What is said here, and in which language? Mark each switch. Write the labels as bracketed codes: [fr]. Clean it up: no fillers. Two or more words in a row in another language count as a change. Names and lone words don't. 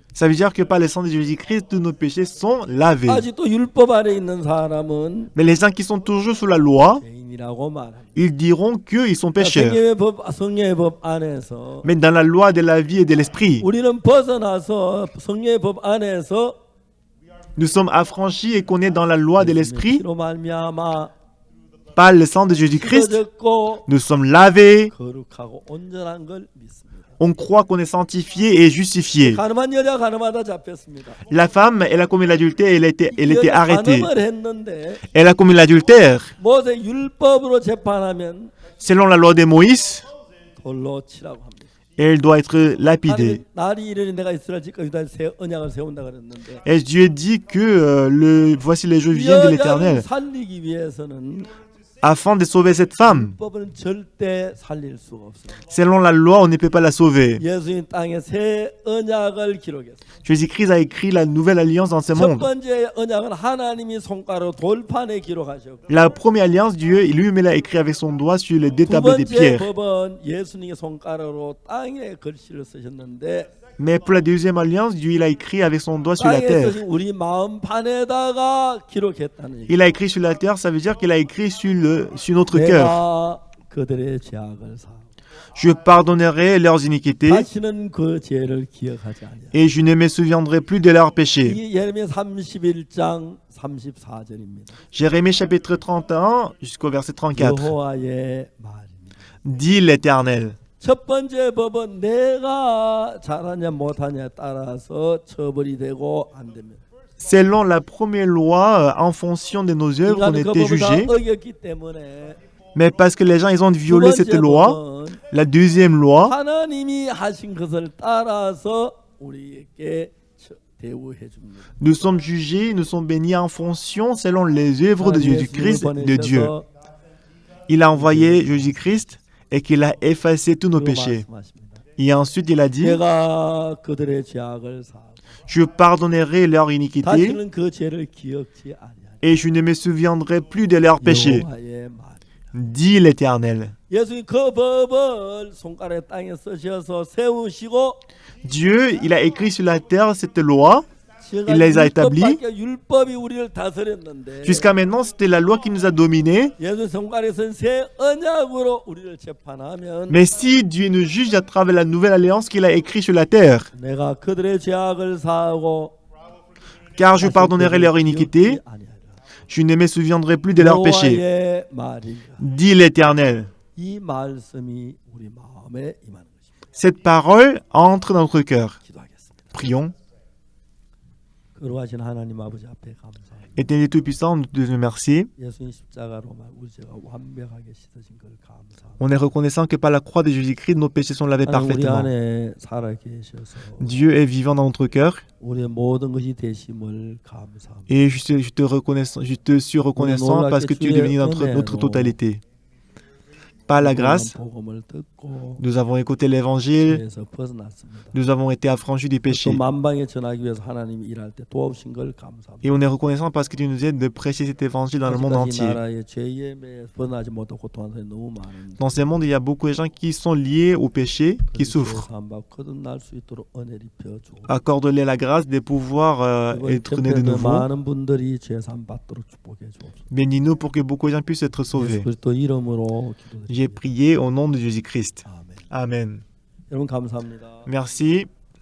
[fr] Ça veut dire que par le sang de Jésus-Christ, tous nos péchés sont lavés. [ko] 아직도 율법 아래 있는 사람은 [fr] Mais les gens qui sont toujours sous la loi, [ko] 죄인이라고 말합니다. [fr] ils diront qu'ils sont pécheurs. [ko] 성령의 법 안에서 [fr] Mais dans la loi de la vie et de l'esprit, [ko] 우리는 벗어나서 성령의 법 안에서 [fr] nous sommes affranchis et qu'on est dans la loi de l'esprit. [ko] 피로 말미암아 [fr] Par le sang de Jésus-Christ, [ko] 씻어졌고 [fr] nous sommes lavés. [ko] 거룩하고 온전한 걸 믿습니다. [fr] On croit qu'on est sanctifié et justifié. [ko] 가늠한 여자 가늠하다 잡혔습니다. [fr] La femme, elle a commis l'adultère, elle était arrêtée. [ko] 가늠을 했는데 [fr] Elle a commis l'adultère. [ko] 모세 율법으로 재판하면 [fr] Selon la loi de Moïse, [ko] 돌로 치라고 합니다. [fr] elle doit être lapidée. [ko] 날이 이르니 내가 이스라엘 집과 유다에 새 언약을 세운다 그랬는데 [fr] Et Dieu dit que voici les jours [ko] 이 [fr] viennent de [ko] 여자를 [fr] l'Éternel. [ko] 살리기 위해서는 [fr] Afin de sauver cette femme, [ko] 율법은 절대 살릴 수가 없어요. [fr] selon la loi, on ne peut pas la sauver. [ko] 예수님 땅에 새 언약을 기록했어요. [fr] Jésus-Christ a écrit la nouvelle alliance dans ce [ko] 첫 [fr] monde. [ko] 번째 언약은 하나님이 손가락 돌판에 기록하셨고 [fr] La première alliance, Dieu lui-même l'a écrit avec son doigt sur les deux [ko] 두 [fr] tableaux de [ko] 번째 [fr] pierre. [ko] 법은 예수님의 손가락으로 땅에 글씨를 쓰셨는데 [fr] Mais pour la deuxième alliance, Dieu il a écrit avec son doigt sur la [ko] 땅에 [fr] terre. [ko] 쓰신 우리 마음판에다가 기록했다는 얘기. [fr] Il a écrit sur la terre, ça veut dire qu'il a écrit sur notre cœur. [ko] 내가 그들의 죄악을 사하고 [fr] Je pardonnerai leurs iniquités [ko] 다시는 그 죄를 기억하지 않냐. [fr] et je ne me souviendrai plus de leurs péchés. [ko] 이 예레미야 31장 34절입니다. [fr] Jérémie chapitre 31 jusqu'au verset 34. [ko] 여호와의 말입니다. [fr] Dit l'Éternel. [ko] 첫 번째 법은 내가 잘하냐 못하냐에 따라서 처벌이 되고 안 됩니다. [fr] Selon la première loi, en fonction de nos œuvres, on [ko] 인간은 그 [fr] était [ko] 법을 다 [fr] jugés. [ko] 어겼기 때문에 [fr] Mais parce que les gens ils ont [ko] 두 [fr] violé cette [ko] 번째 [fr] loi, [ko] 법은 [fr] la deuxième loi, [ko] 하나님이 하신 것을 따라서 우리에게 대우해 줍니다. [fr] nous sommes jugés, nous sommes bénis en fonction selon les œuvres de Jésus-Christ, de Dieu. Il a envoyé Jésus-Christ et qu'il a effacé tous nos péchés. Et ensuite il a dit, [ko] 내가 그들의 죄악을 사하고 [fr] je pardonnerai leur iniquité [ko] 다시는 그 죄를 기억지 아니하리라. [fr] et je ne me souviendrai plus de leurs péchés. [ko] 여호와의 말. [fr] Dit l'Éternel. [ko] 예수님 그 법을 손가락에 땅에 쓰셔서 세우시고 [fr] Dieu, il a écrit sur la terre cette loi. [ko] 지금까지 [fr] Il les a établis. [ko] 율법이 우리를 다스렸는데 [fr] Jusqu'à maintenant, c'était la loi qui nous a dominés. [ko] 예수 손가락에 쓴 새 언약으로 우리를 재판하면 [fr] Mais si Dieu nous juge à travers la nouvelle alliance qu'il a écrite sur la terre, [ko] 내가 그들의 죄악을 사하고 [fr] car je pardonnerai leur iniquité, je ne me souviendrai plus de leurs péchés. [ko] 여호와의 말이라. [fr] Dit l'Éternel. [ko] 이 말씀이 우리 마음에 임하는 것입니다. [fr] Cette parole entre dans notre cœur. [ko] 기도하겠습니다. [fr] Prions. [ko] 거룩하신 하나님 아버지 앞에 감사합니다. [fr] Éternel Tout-Puissant, nous te remercions. [ko] 예수님 십자가로 우리 죄가 완벽하게 씻어진 걸 감사합니다. [fr] On est reconnaissant que par la croix de Jésus-Christ, nos péchés sont lavés [ko] 하나님 우리 [fr] parfaitement. [ko] 안에 살아 계셔서 [fr] Dieu est vivant dans notre cœur [ko] 우리의 모든 것이 되심을 감사합니다. [fr] et je te suis reconnaissant parce que tu es devenu notre totalité. Par la grâce, [ko] 복음을 듣고 [fr] nous avons écouté l'évangile, [ko] 죄에서 벗어났습니다. [fr] nous avons été affranchis du [ko] 또 [fr] péché. [ko] 만방에 전하기 위해서 하나님이 일할 때 도우신 걸 감사합니다. [fr] Et on est reconnaissant parce que tu nous aides de prêcher cet évangile dans le monde [ko] 아직까지 [fr] entier. [ko] 나라의 죄에 매여 벗어나지 못하고 고통하는 사람이 너무 많은데 [fr] Dans ce monde, il y a beaucoup de gens qui sont liés au péché, qui souffrent. [ko] 거듭날 수 있도록 은혜를 입혀주고 [fr] Accorde-les la grâce de pouvoir [ko] 이번 [fr] être nés de [ko] 캠페인에 [fr] nouveau. [ko] 많은 분들이 죄산 받도록 축복해 주옵소서. [fr] Bénis-nous pour que beaucoup de gens puissent être [ko] 예수 [fr] sauvés. [ko] 그리스도 이름으로 [fr] J'ai [ko] 기도드립니다. [fr] prié au nom de Jésus-Christ. [ko] 아멘. [fr] Amen. [ko] 여러분 감사합니다. [fr] Merci.